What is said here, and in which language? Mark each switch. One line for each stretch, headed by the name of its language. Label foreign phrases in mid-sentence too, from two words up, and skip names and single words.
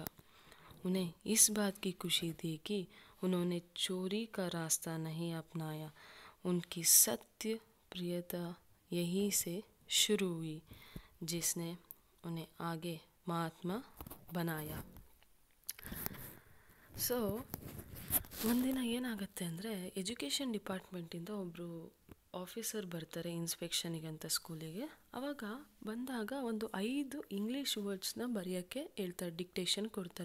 Hindi: उन्हें इस बात की खुशी थी कि उन्होंने चोरी का रास्ता नहीं अपनाया. उनकी सत्य प्रियता यहीं से शुरू हुई, जिसने उन्हें आगे महात्मा बनाया.
Kannada: ಒಂದಿನ ಏನಾಗುತ್ತೆ ಅಂದರೆ,
English: education department
Kannada: ಒಬ್ಬರು ಆಫೀಸರ್ ಬರ್ತಾರೆ ಇನ್ಸ್ಪೆಕ್ಷನಿಗೆ ಅಂತ ಸ್ಕೂಲಿಗೆ. ಆವಾಗ ಬಂದಾಗ ಒಂದು 5
English: English words
Kannada: ಬರೆಯೋಕ್ಕೆ ಹೇಳ್ತಾರೆ, ಡಿಕ್ಟೇಷನ್ ಕೊಡ್ತಾರೆ.